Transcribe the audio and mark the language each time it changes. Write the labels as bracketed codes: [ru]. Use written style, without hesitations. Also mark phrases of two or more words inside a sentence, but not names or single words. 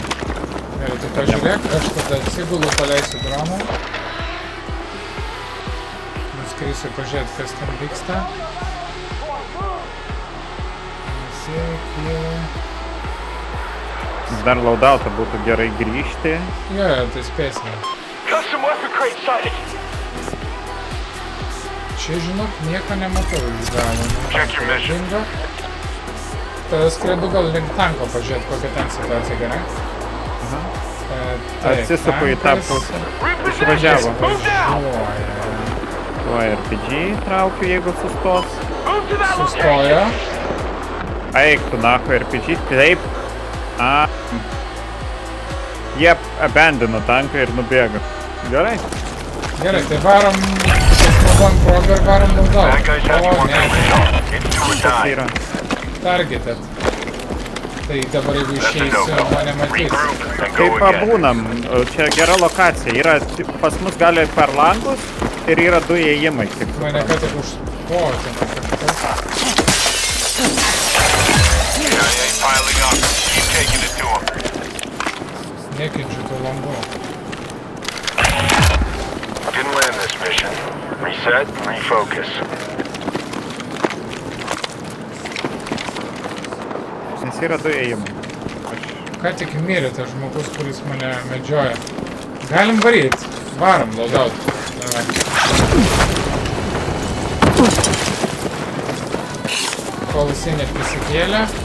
[lt] Gerai, tu pažiūrėk, aš tada atsigulu, paleisiu droną. Nuskrisiu pažiūrėti, kas ten vyksta. Dar laudautą būtų gerai grįžti. Jo, tai spėsime. [en] Custom weapon crate sighted. [lt] Čia, žinok, nieko nematau iš galo. [en] Check your mission. [lt] Dingo. Tada skredu gal link tanko pažiūrėti, kokia ten situacija, gerai? Atsisuko į tą pusę. Išvažiavo. Tuo RPG traukiu, jeigu sustos. [en] Move to that [lt] Sustojo. Eik tu nahu RPG. Taip. Jie abandino tanką ir nubėgo. Gerai. Gerai, tai varom pabam progą ir varom [en] Bad [lt] naudot. [en] guys have you [lt] O, [en] on [lt] ne, [en] complete. It's do or [lt] Tas [en] die. [lt] yra. [en] targeted. [lt] Tai dabar jeigu išeisiu, mane matys. [en] Regroup and [lt] Kaip [en] go again. [lt] pabūnam, čia gera lokacija. Yra, pas mus gali per langus ir yra 2 įėjimai. Tik. Mane ką tik užpotina kažkas. [en] CIA piling up. Keep taking it to them. [lt] Nekeičiu tų langų. [en] Didn't land this mission. Reset, refocus. [lt] Nes yra 2 įėjimai. Ką tik mirė tas žmogus, kuris mane medžioja. Galim varyt. Varom, laudaut. Davai. Kol jisai neprisikėlė.